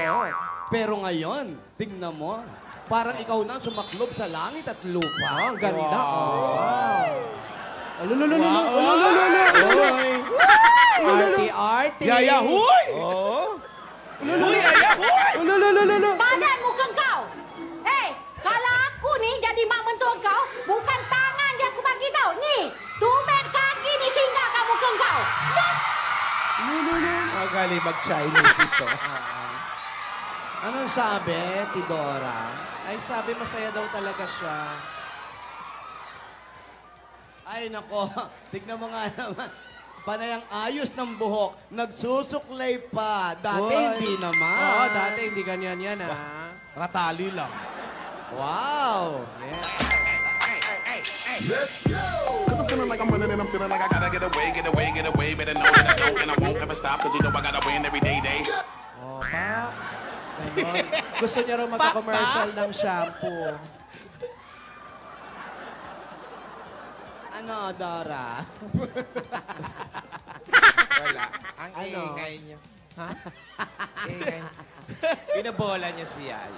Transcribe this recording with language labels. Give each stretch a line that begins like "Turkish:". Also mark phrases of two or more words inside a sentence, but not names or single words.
Filipino: Pero ngayon, tignan mo, parang ikaw na sumaklob sa langit at lupa. Ang ganda. Arte-arte. Yaya, huy! Oo. Huy, Yaya, huy!
Malay: Badan muka kau. Kalau aku ni jadi mak mentua kau, bukan tangan yang aku bagi tau. Ni, tumit kaki ni singgah kamu ke kau.
Filipino: Magaling mag-Chinese ito. Anong sabi, Tidora? Ay, sabi masaya daw talaga siya. Ay, nako. Tignan mo nga naman. Panay ang ayos ng buhok. Nagsusuklay pa. Dati hindi naman. Dati hindi ganyan yan, ha? Katali lang. Wow.
English: Cause I'm feeling like I'm running and I'm feeling like I gotta get away, get away, get away. Better know that I don't and I won't ever stop. Cause you know I gotta win every day.
Filipino: Ganon. Gusto niya raw magka-commercial ng shampoo. Ano, Dora? Wala. Ang ingay niyo. Ha? Ingay. Binabola niyo si Yaya.